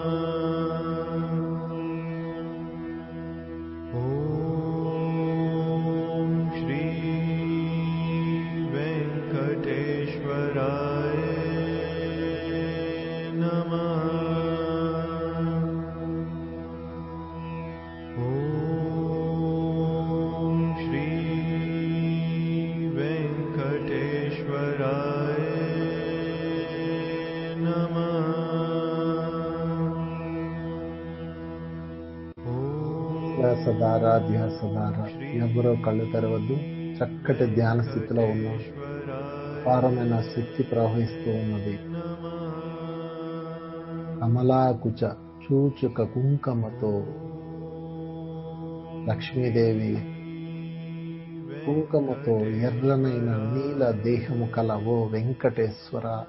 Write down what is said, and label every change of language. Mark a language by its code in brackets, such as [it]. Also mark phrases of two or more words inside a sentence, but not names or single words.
[sa] ॐ श्री वेङ्कटेश्वराय नमः। ॐ श्री वेङ्कटेश्वराय नमः। [te] ధ్యాసధార ధ్యాసధార. ఎవరో కళ్ళు తెరవద్దు. చక్కటి ధ్యాన స్థితిలో ఉన్నాం. అపారమైన శక్తి ప్రవహిస్తూ ఉన్నది. [sa] కమలాకుచ చూచుక [te] కుంకుమతో లక్ష్మీదేవి కుంకుమతో ఎర్రనైన నీల దేహము కల ఓ వెంకటేశ్వర,